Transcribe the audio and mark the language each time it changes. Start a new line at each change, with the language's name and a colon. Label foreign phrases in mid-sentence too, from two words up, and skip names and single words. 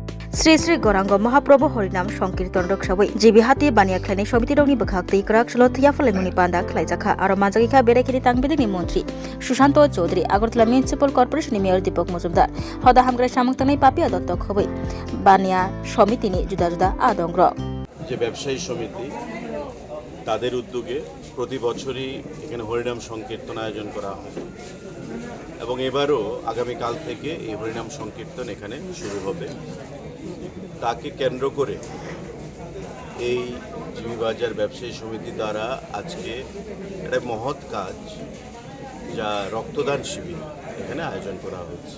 Kok Borok: শ্রী শ্রী গৌরাঙ্গ মহাপ্রভু হরিনাম সংকীর্তন রক্ষাবৈ জিবিহাতি বানিয়া খাইनाय समिति रंगनि बखाक्ति क्राक सल थिया फलायमुनि पान्दा खलायजाखा आरो माजागिखा बेरायखिरि तांबिदिनि मन्त्री सुशांत चौधरी आगरतला म्युनिसिपल कर्पोरेशननि मेयर दीपक मजुमदार हदा हामग्रा सामुक्तांनाय पापिया दत्त खबै बानिया समितिनि जुदा जुदा आदंग्र
Bangla: যে ব্যবসায়ী সমিতি তাদের উদ্যোগে প্রতি বছরই এখানে হরিনাম সংকীর্তন আয়োজন করা হয় এবং এবারও আগামীকাল থেকে এই হরিনাম সংকীর্তন এখানে শুরু হবে। তাকে কেন্দ্র করে এই জিবি বাজার ব্যবসায়ী সমিতি দ্বারা আজকে একটা মহৎ কাজ যা রক্তদান শিবির এখানে আয়োজন করা হয়েছে।